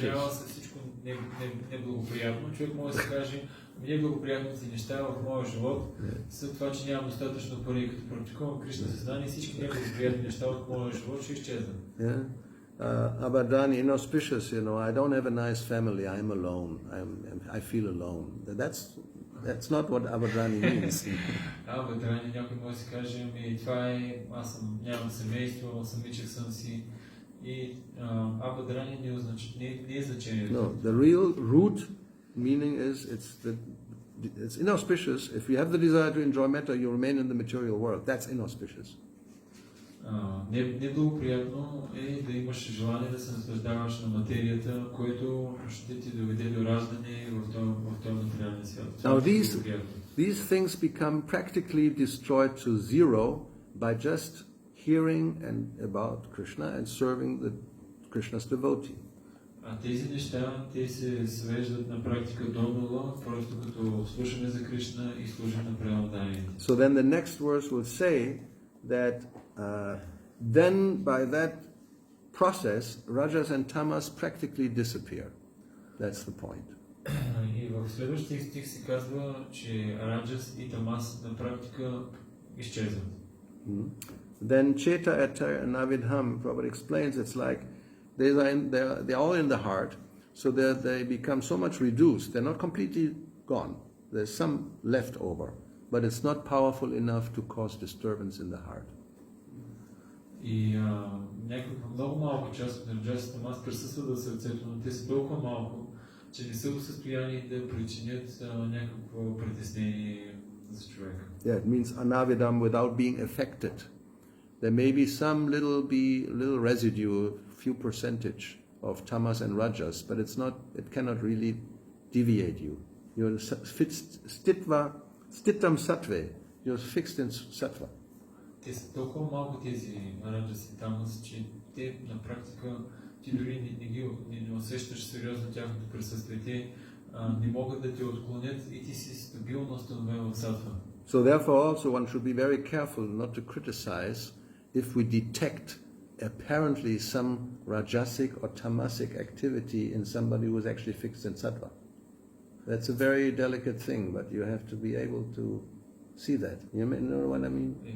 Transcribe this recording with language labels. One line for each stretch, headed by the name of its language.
Bulgarian: Трябва се всичко неблагоприятно. Човек може да се каже, неблагоприятните неща в моя живот са това, че нямам достатъчно пари. Като практикувам Кришна съзнание, всички неблагоприятни неща от моя живот ще изчезнат. Yeah.
English: Abadani, inauspicious, I don't have a nice family, I'm alone, I feel alone. That's not what Abadani means.
Bulgarian: Абадрани, някой може да се каже, това е, нямам семейство, самичък съм си. И Абадрани не е значението.
English: No, the real root meaning is it's inauspicious. If you have the desire to enjoy metta, you remain in the material world. That's inauspicious.
Bulgarian: Неблагоприятно е да имаш желание да се наслаждаваш на материята, което ще ти доведе до раждане в този материален свят.
English: Now these things become practically destroyed to zero by just hearing about Krishna and serving Krishna's devotee.
Bulgarian: Тези неща, те се свеждат на практика до нула, просто като слушаме за Кришна и служим на преданните.
English: So then the next verse will say that then by that process, rajas and tamas practically disappear. That's the point.
Bulgarian: И в следващия стих се казва, че раджас и тамас на практика изчезват.
English: Then Cheta Etta and Navidham, Prabhupada explains, it's like they're all in the heart, so they become so much reduced. They're not completely gone. There's some left over, but it's not powerful enough to cause disturbance in the heart.
Bulgarian: И някаква много малка част от раджас и тамас присъстват в сърцето, но те са толкова малко, че не са в състояние да причинят някакво притеснение за човека.
English: Yeah, it means anavidam without being affected. There may be some little residue, a few percentage of tamas and rajas, but it cannot really deviate you.
Sanskrit: You're stitvam sattve.
English: You're fixed in sattva.
Bulgarian: Те са толкова малко тези раджас и тамас, че те на практика ти дори не усещаш сериозно тяхното присъствие. Те не могат да те отклонят и ти си стабилно установен в сатва.
English: So therefore also one should be very careful not to criticize if we detect apparently some rajasic or tamasic activity in somebody who is actually fixed in sattva. That's a very delicate thing, but you have to be able to see that. You know what I mean?